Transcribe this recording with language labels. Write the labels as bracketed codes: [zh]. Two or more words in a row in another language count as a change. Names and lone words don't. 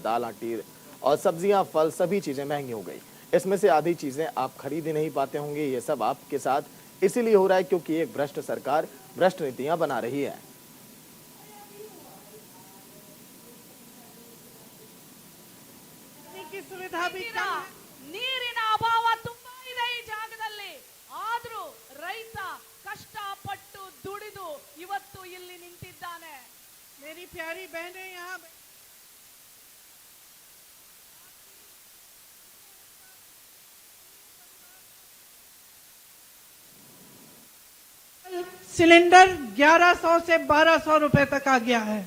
[hi] दाल, आटी और सब्जियां, फल, सभी चीजें महंगी हो गई। इसमें से आधी चीजें आप खरीद ही नहीं पाते होंगे। ये सब आपके साथ इसीलिए हो रहा है क्योंकि एक भ्रष्ट सरकार भ्रष्ट नीतियां बना रही है। सुविधा भी [kn] ನೀರಿನ ಅಭಾವ ತುಂಬಾ ಇದೆ ಈ ಜಾಗದಲ್ಲಿ. ಆದ್ರೂ ರೈತ ಕಷ್ಟಪಟ್ಟು ದುಡಿದು ಇವತ್ತು ಇಲ್ಲಿ ನಿಂತಿದ್ದಾನೆ. [hi] मेरी प्यारी बहनें यहाँ सिलेंडर 1100 से 1200 रुपए तक आ गया है।